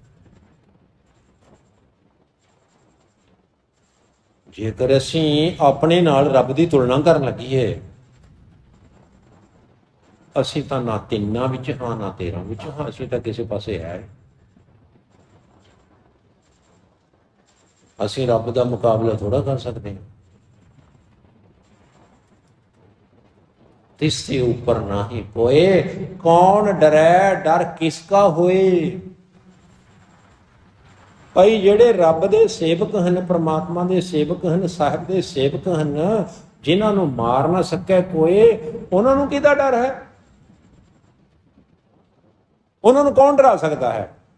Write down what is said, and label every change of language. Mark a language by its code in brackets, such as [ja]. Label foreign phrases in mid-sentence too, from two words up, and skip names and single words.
[pa] ਜੇਕਰ ਅਸੀਂ ਆਪਣੇ ਨਾਲ ਰੱਬ ਦੀ ਤੁਲਨਾ ਕਰਨ ਲੱਗੀਏ, ਅਸੀਂ ਤਾਂ ਨਾ ਤਿੰਨਾਂ ਵਿੱਚ ਹਾਂ ਨਾ 13 ਵਿੱਚ ਹਾਂ, ਅਸੀਂ ਤਾਂ ਕਿਸੇ ਪਾਸੇ ਹੈ। ਅਸੀਂ ਰੱਬ ਦਾ ਮੁਕਾਬਲਾ ਥੋੜਾ ਕਰ ਸਕਦੇ ਹਾਂ। ਤਿਸਸੇ ਊਪਰ ਨਾਹੀ ਕੋਈ, ਕੌਣ ਡਰੇ ਡਰ ਕਿਸਕਾ ਹੋਏ। ਭਾਈ ਜਿਹੜੇ ਰੱਬ ਦੇ ਸੇਵਕ ਹਨ, ਪ੍ਰਮਾਤਮਾ ਦੇ ਸੇਵਕ ਹਨ, ਸਾਹਿਬ ਦੇ ਸੇਵਕ ਹਨ, ਜਿਨ੍ਹਾਂ ਨੂੰ ਮਾਰ ਨਾ ਸਕੇ ਕੋਈ, ਉਹਨਾਂ ਨੂੰ ਕਿਹਦਾ ਡਰ ਹੈ? ਉਹਨਾਂ ਨੂੰ ਕੌਣ ਡਰਾ ਸਕਦਾ ਹੈ?